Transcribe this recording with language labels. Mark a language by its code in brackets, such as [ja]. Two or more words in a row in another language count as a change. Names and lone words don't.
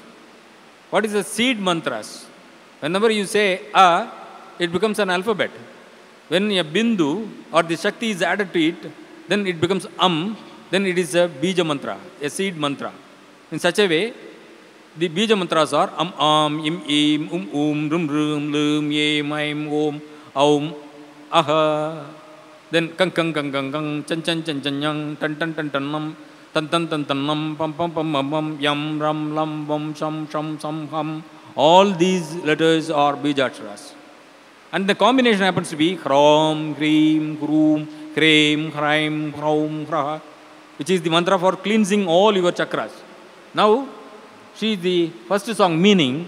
[en] What is the seed mantras? Whenever you say A, it becomes an alphabet. When a Bindu or the Shakti is added to it, then it becomes then it is a Bija mantra, a seed mantra. In such a way, the Bija mantras are Im, Im, Rum, Lum, Yem, Aim, Om, Aum, Aha. Then Kang, Chan, Yang, Tan, Nam, Tan, Nam, Pam, Yam, Ram, Lam, Bam, Sham, Ham. All these letters are Bijaksharas. And the combination happens to be Hram, Krim, Krum, Krim, Hraim, Hraum, Hra, which is the mantra for cleansing all your chakras. Now, she is the first song meaning.